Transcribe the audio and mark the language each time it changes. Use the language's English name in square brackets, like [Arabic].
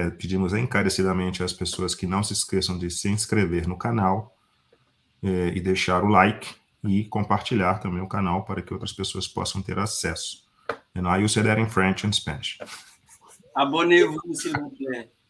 [Portuguese] Pedimos encarecidamente às pessoas que não se esqueçam de se inscrever no canal e deixar o like e compartilhar também o canal para que outras pessoas possam ter acesso. [English] And I use that in French and Spanish. [French] Abonnez-vous, s'il vous plaît.